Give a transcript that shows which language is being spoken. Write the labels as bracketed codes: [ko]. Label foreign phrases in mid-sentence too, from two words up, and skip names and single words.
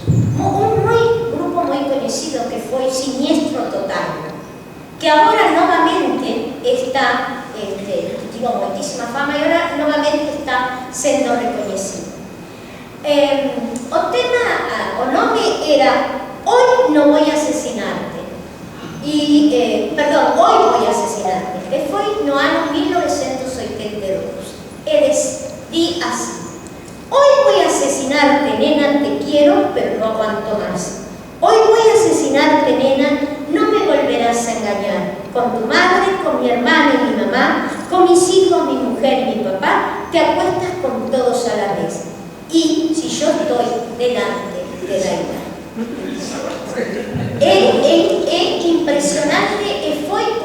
[gl] Un grupo moi coñecido que foi Siniestro Total, que agora novamente está, tivo moitísima fama e agora novamente está sendo recoñecido. O tema, o nome era Hoy no voy a asesinarte, perdón, Hoy voy a asesinarte, que foi no ano 1982. Eles di así: [es] Hoy voy a asesinarte, nena, te quiero, pero no aguanto más. Hoy voy a asesinarte, nena, no me volverás a engañar. Con tu madre, con mi hermana y mi mamá, con mis hijos, mi mujer y mi papá, te acuestas con todos a la vez. Y si yo estoy delante, te da igual. [gl] É impresionante e foi